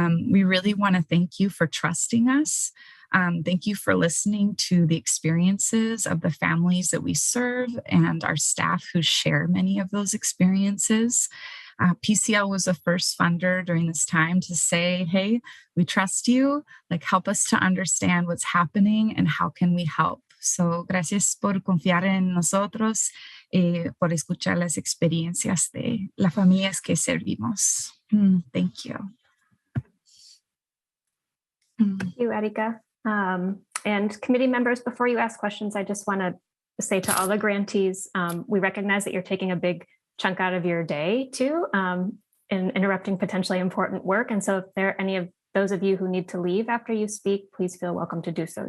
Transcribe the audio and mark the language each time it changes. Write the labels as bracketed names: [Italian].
[English] We really want to thank you for trusting us. Thank you for listening to the experiences of the families that we serve and our staff who share many of those experiences. PCL was the first funder during this time to say, hey, we trust you, like help us to understand what's happening and how can we help. [Spanish] So gracias por confiar en nosotros, por escuchar las experiencias de las familias que servimos. [English] Thank you. Thank you, Erika. And committee members, before you ask questions, I just want to say to all the grantees, we recognize that you're taking a big chunk out of your day too, in interrupting potentially important work. And so if there are any of those of you who need to leave after you speak, please feel welcome to do so.